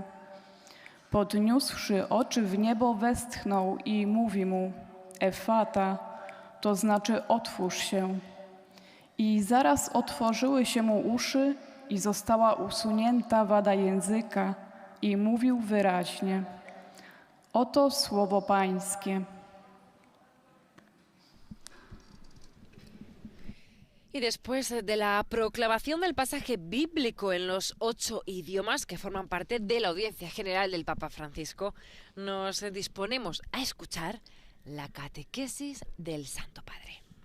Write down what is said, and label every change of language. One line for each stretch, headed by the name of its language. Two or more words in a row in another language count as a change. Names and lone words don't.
Polish: Podniósłszy oczy w niebo, westchnął i mówi mu: Efata, to znaczy otwórz się. I zaraz otworzyły się mu uszy i została usunięta wada języka i mówił wyraźnie. Oto słowo Pańskie.
Spanish: Y después de la proclamación del pasaje bíblico en los 8 idiomas que forman parte de la audiencia general del Papa Francisco, nos disponemos a escuchar la catequesis del Santo Padre.